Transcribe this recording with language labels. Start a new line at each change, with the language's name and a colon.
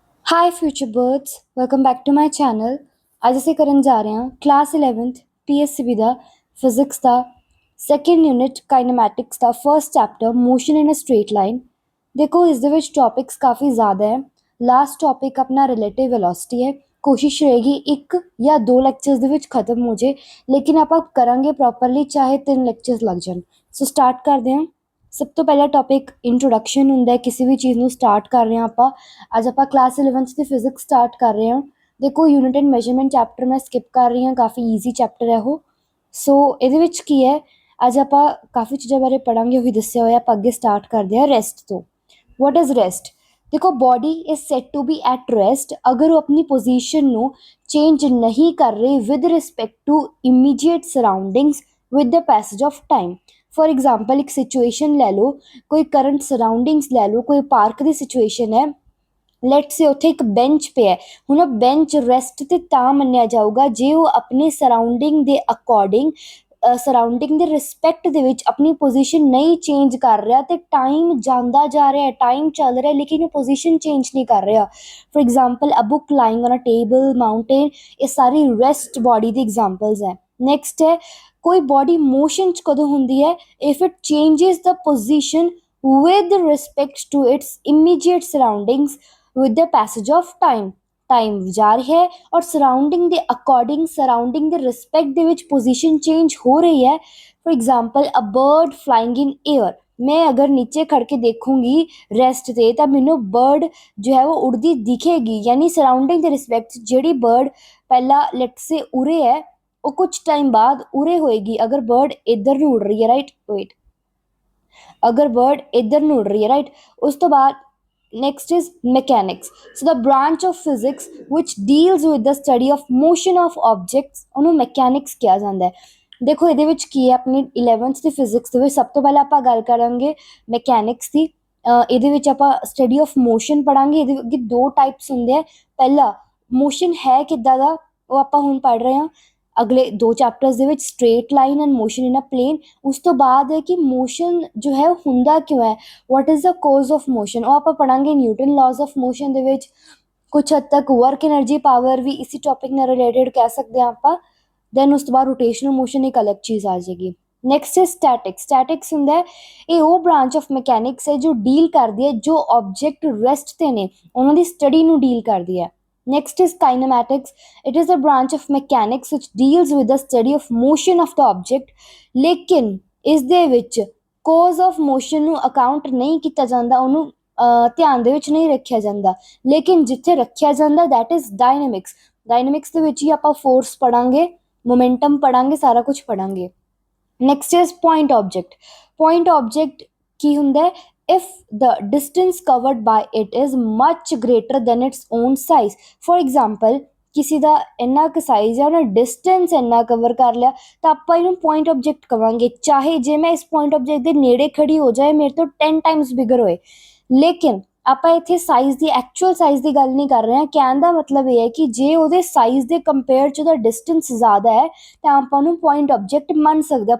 English: Hi future birds welcome back to my channel.
Punjabi: ਅੱਜ ਅਸੀਂ ਕਰਨ ਜਾ ਰਹੇ ਹਾਂ ਕਲਾਸ 11th ਪੀਐਸਸੀਬੀ ਦਾ ਫਿਜ਼ਿਕਸ ਦਾ ਸੈਕੰਡ ਯੂਨਿਟ ਕਾਈਨੈਮੈਟਿਕਸ ਦਾ ਫਰਸਟ ਚੈਪਟਰ ਮੋਸ਼ਨ ਇਨ ਅ ਸਟ੍ਰੇਟ ਲਾਈਨ। ਦੇਖੋ ਇਸ ਦੇ ਵਿੱਚ ਟੌਪਿਕਸ ਕਾਫੀ ਜ਼ਿਆਦਾ ਹੈ। ਲਾਸਟ ਟੌਪਿਕ ਆਪਣਾ ਰਿਲੇਟਿਵ ਵੈਲੋਸਿਟੀ ਹੈ। ਕੋਸ਼ਿਸ਼ ਰਹੇਗੀ ਇੱਕ ਜਾਂ ਦੋ ਲੈਕਚਰਸ ਦੇ ਵਿੱਚ ਖਤਮ ਹੋ ਜੇ, ਲੇਕਿਨ ਆਪਾਂ ਕਰਾਂਗੇ ਪ੍ਰੋਪਰਲੀ ਚਾਹੇ 3 ਲੈਕਚਰਸ ਲੱਗ ਜਾਣ। ਸੋ ਸਟਾਰਟ ਕਰਦੇ ਹਾਂ। ਸਭ ਤੋਂ ਪਹਿਲਾ ਟੌਪਿਕ ਇੰਟਰੋਡਕਸ਼ਨ ਹੁੰਦਾ ਹੈ। ਕਿਸੇ ਵੀ ਚੀਜ਼ ਨੂੰ ਸਟਾਰਟ ਕਰ ਰਹੇ ਹਾਂ ਆਪਾਂ। ਅੱਜ ਆਪਾਂ ਕਲਾਸ 11th ਦੀ ਫਿਜ਼ਿਕਸ ਸਟਾਰਟ ਕਰ ਰਹੇ ਹਾਂ। ਦੇਖੋ ਯੂਨਿਟ ਐਂਡ ਮੈਜ਼ਰਮੈਂਟ ਚੈਪਟਰ ਮੈਂ ਸਕਿਪ ਕਰ ਰਹੀ ਹਾਂ, ਕਾਫੀ ਈਜ਼ੀ ਚੈਪਟਰ ਹੈ ਉਹ। ਸੋ ਇਹਦੇ ਵਿੱਚ ਕੀ ਹੈ, ਅੱਜ ਆਪਾਂ ਕਾਫੀ ਚੀਜ਼ਾਂ ਬਾਰੇ ਪੜ੍ਹਾਂਗੇ, ਉਹੀ ਦੱਸਿਆ ਹੋਇਆ। ਆਪਾਂ ਅੱਗੇ ਸਟਾਰਟ ਕਰਦੇ ਹਾਂ ਰੈਸਟ ਤੋਂ।
English: What is rest?
Punjabi: ਦੇਖੋ
English: body is set to be at rest
Punjabi: ਅਗਰ ਉਹ ਆਪਣੀ ਪੋਜੀਸ਼ਨ ਨੂੰ ਚੇਂਜ ਨਹੀਂ ਕਰ ਰਹੀ with respect to immediate surroundings with the passage of time.
Hindi: For example एक सिचुएशन ले लो, कोई करंट सराउंडिंग्स ले लो, कोई पार्क की सिचुएशन है।
Punjabi: ਲੈਟ ਸੇ ਉੱਥੇ ਇੱਕ ਬੈਂਚ ਪਿਆ, ਹੁਣ ਉਹ ਬੈਂਚ ਰੈਸਟ ਤੇ ਤਾਂ ਮੰਨਿਆ ਜਾਊਗਾ ਜੇ ਉਹ ਆਪਣੇ ਸਰਾਊਂਡਿੰਗ ਦੇ ਅਕੋਰਡਿੰਗ ਸਰਾਊਂਡਿੰਗ ਦੇ ਰਿਸਪੈਕਟ ਦੇ ਵਿੱਚ ਆਪਣੀ ਪੋਜੀਸ਼ਨ ਨਹੀਂ ਚੇਂਜ ਕਰ ਰਿਹਾ ਤੇ ਟਾਈਮ ਜਾਂਦਾ ਜਾ ਰਿਹਾ, ਟਾਈਮ ਚੱਲ ਰਿਹਾ ਲੇਕਿਨ ਉਹ ਪੋਜੀਸ਼ਨ ਚੇਂਜ ਨਹੀਂ ਕਰ ਰਿਹਾ।
English: for example a book lying on a table, mountain,
Punjabi: ਇਹ ਸਾਰੀ ਰੈਸਟ ਬੋਡੀ ਦੀ ਐਗਜ਼ਾਮਪਲਸ ਹੈ। ਨੈਕਸਟ ਹੈ ਕੋਈ ਬੋਡੀ ਮੋਸ਼ਨ 'ਚ ਕਦੋਂ ਹੁੰਦੀ ਹੈ?
English: If it changes the position with respect to its immediate surroundings with the passage of time।
Punjabi: Time ਜਾ ਰਿਹਾ ਹੈ ਔਰ ਸਰਾਊਂਡਿੰਗ ਦੇ ਅਕੋਰਡਿੰਗ, ਸਰਾਊਂਡਿੰਗ ਦੇ ਰਿਸਪੈਕਟ ਦੇ ਵਿੱਚ ਪੋਜੀਸ਼ਨ ਚੇਂਜ ਹੋ ਰਹੀ ਹੈ।
English: for example a bird flying in air,
Punjabi: ਮੈਂ ਅਗਰ ਨੀਚੇ ਖੜ ਕੇ ਦੇਖੂੰਗੀ ਰੈਸਟ ਤੇ ਤਾਂ ਮੈਨੂੰ ਬਰਡ ਜੋ ਹੈ ਉਹ ਉੜਦੀ ਦਿਖੇਗੀ, ਯਾਨੀ ਸਰਾਊਂਡਿੰਗ ਦੇ ਰਿਸਪੈਕਟ ਜਿਹੜੀ ਬਰਡ ਪਹਿਲਾਂ ਲੈਟ ਸੇ ਉਰੇ ਹੈ ਉਹ ਕੁਝ ਟਾਈਮ ਬਾਅਦ ਉਰੇ ਹੋਏਗੀ। ਅਗਰ ਬਰਡ ਇੱਧਰ ਨੂੰ ਉੜ ਰਹੀ ਹੈ, ਰਾਈਟ, ਵੇਟ, ਅਗਰ ਬਰਡ ਇੱਧਰ ਨੂੰ ਉੜ ਰਹੀ ਹੈ, ਰਾਈਟ। ਉਸ ਤੋਂ ਬਾਅਦ
English: next is mechanics, so the branch of physics which deals with the study of motion of objects
Punjabi: ਉਹਨੂੰ mechanics ਕਿਹਾ ਜਾਂਦਾ ਹੈ। ਦੇਖੋ ਇਹਦੇ ਵਿੱਚ ਕੀ ਹੈ, ਆਪਣੀ 11th ਦੀ ਫਿਜ਼ਿਕਸ ਦੇ ਵਿੱਚ ਸਭ ਤੋਂ ਪਹਿਲਾਂ ਆਪਾਂ ਗੱਲ ਕਰਾਂਗੇ ਮੈਕੈਨਿਕਸ ਦੀ। ਇਹਦੇ ਵਿੱਚ ਆਪਾਂ ਸਟੱਡੀ ਆਫ ਮੋਸ਼ਨ ਪੜਾਂਗੇ। ਇਹਦੇ ਅੱਗੇ ਦੋ ਟਾਈਪਸ ਹੁੰਦੇ ਆ। ਪਹਿਲਾ ਮੋਸ਼ਨ ਹੈ ਕਿੱਦਾਂ ਦਾ, ਉਹ ਆਪਾਂ ਹੁਣ ਪੜ੍ਹ ਰਹੇ ਹਾਂ ਅਗਲੇ ਦੋ ਚੈਪਟਰਸ ਦੇ ਵਿੱਚ, straight line and motion in a plain. ਉਸ ਤੋਂ ਬਾਅਦ ਹੈ ਕਿ ਮੋਸ਼ਨ ਜੋ ਹੈ ਉਹ ਹੁੰਦਾ ਕਿਉਂ ਹੈ,
English: what is the cause of motion,
Punjabi: ਉਹ ਆਪਾਂ ਪੜਾਂਗੇ ਨਿਊਟਨ ਲਾਜ਼ ਆਫ ਮੋਸ਼ਨ ਦੇ ਵਿੱਚ। ਕੁਛ ਹੱਦ ਤੱਕ ਵਰਕ એનર્ਜੀ ਪਾਵਰ ਵੀ ਇਸੀ ਟੌਪਿਕ ਨਾਲ ਰਿਲੇਟਡ ਕਹਿ ਸਕਦੇ ਹਾਂ ਆਪਾਂ। ਦੈਨ ਉਸ ਤੋਂ ਬਾਅਦ ਰੋਟੇਸ਼ਨਲ ਮੋਸ਼ਨ ਇੱਕ ਅਲੱਗ ਚੀਜ਼ ਆ ਜਾਏਗੀ। ਨੈਕਸਟ ਹੈ ਸਟੈਟਿਕਸ। ਸਟੈਟਿਕਸ ਹੁੰਦਾ ਹੈ, ਇਹ ਉਹ ਬ੍ਰਾਂਚ ਆਫ ਮਕੈਨਿਕਸ ਹੈ ਜੋ ਡੀਲ ਕਰਦੀ ਹੈ ਜੋ ਆਬਜੈਕਟ ਰੈਸਟ ਤੇ ਨੇ ਉਹਨਾਂ ਦੀ ਸਟੱਡੀ ਨੂੰ ਡੀਲ ਕਰਦੀ ਹੈ।
English: Next is kinematics. It is a branch of mechanics which deals with the study of motion of the object।
Punjabi: ਲੇਕਿਨ ਇਸ ਦੇ ਵਿੱਚ cause of motion ਨੂੰ ਅਕਾਊਂਟ ਨਹੀਂ ਕੀਤਾ ਜਾਂਦਾ, ਉਹਨੂੰ ਧਿਆਨ ਦੇ ਵਿੱਚ ਨਹੀਂ ਰੱਖਿਆ ਜਾਂਦਾ। ਲੇਕਿਨ ਜਿੱਥੇ ਰੱਖਿਆ ਜਾਂਦਾ
English: that is dynamics।
Punjabi: ਡਾਇਨਾਮਿਕਸ ਦੇ ਵਿੱਚ ਹੀ ਆਪਾਂ ਫੋਰਸ ਪੜਾਂਗੇ, ਮੋਮੈਂਟਮ ਪੜਾਂਗੇ, ਸਾਰਾ ਕੁਝ ਪੜਾਂਗੇ। Next is point object. Point object ਕੀ ਹੁੰਦਾ ਹੈ?
English: if the distance covered by it is much greater than its own size।
Punjabi: for example ਕਿਸੇ ਦਾ ਇੰਨਾ ਕੁ ਸਾਈਜ਼ ਹੈ, ਉਹਨੇ ਡਿਸਟੈਂਸ ਇੰਨਾ ਕਵਰ ਕਰ ਲਿਆ ਤਾਂ ਆਪਾਂ ਇਹਨੂੰ ਪੁਆਇੰਟ ਆਬਜੈਕਟ ਕਵਾਂਗੇ। ਚਾਹੇ ਜੇ ਮੈਂ ਇਸ ਪੁਆਇੰਟ ਆਬਜੈਕਟ ਦੇ ਨੇੜੇ ਖੜੀ ਹੋ ਜਾਏ, ਮੇਰੇ ਤੋਂ 10 ਟਾਈਮਸ ਬਿਗਰ ਹੋਏ, ਲੇਕਿਨ ਆਪਾਂ ਇੱਥੇ ਸਾਈਜ਼ ਦੀ, ਐਕਚੁਅਲ ਸਾਈਜ਼ ਦੀ ਗੱਲ ਨਹੀਂ ਕਰ ਰਹੇ ਹਾਂ। ਕਹਿਣ ਦਾ ਮਤਲਬ ਇਹ ਹੈ ਕਿ ਜੇ ਉਹਦੇ ਸਾਈਜ਼ ਦੇ ਕੰਪੇਅਰ 'ਚ ਉਹਦਾ ਡਿਸਟੈਂਸ ਜ਼ਿਆਦਾ ਹੈ ਤਾਂ ਆਪਾਂ ਉਹਨੂੰ ਪੁਆਇੰਟ ਆਬਜੈਕਟ ਮੰਨ ਸਕਦੇ ਹਾਂ।